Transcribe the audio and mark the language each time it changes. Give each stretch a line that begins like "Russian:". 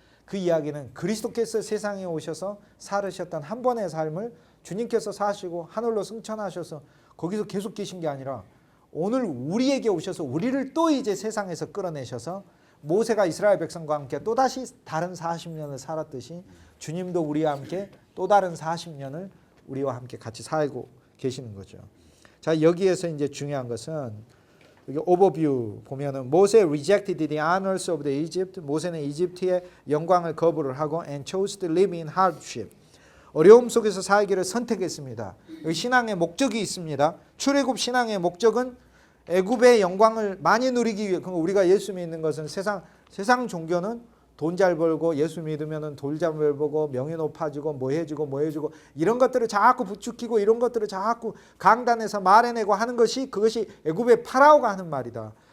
Korean: 그 이야기는 그리스도께서 세상에 오셔서 살으셨던 한 번의 삶을 주님께서 사시고 하늘로 승천하셔서 거기서 계속 계신 게 아니라 오늘 우리에게 오셔서 우리를 또 이제 세상에서 끌어내셔서 모세가 이스라엘 백성과 함께 또다시 다른 40년을 살았듯이 주님도 우리와 함께 또 다른 40년을 우리와 함께 같이 살고 계시는 거죠. 자, 여기에서 이제 중요한 것은 여기 오버뷰 보면은 모세
English: rejected the honors of the Egypt.
Korean: 모세는 이집트의 영광을 거부를 하고
English: and chose to live in hardship.
Korean: 어려움 속에서 살기를 선택했습니다. 여기 신앙의 목적이 있습니다. 출애굽 신앙의 목적은 애굽의 영광을 많이 누리기 위해. 우리가 예수 믿는 것은 세상 종교는 돈 잘 벌고 예수 믿으면은 돌 잘 벌고 명예 높아지고 뭐 해주고 이런 것들을 자꾸 부추기고 이런 것들을 자꾸 강단에서 말해내고 하는 그것이 애굽의 파라오가 하는 말이다.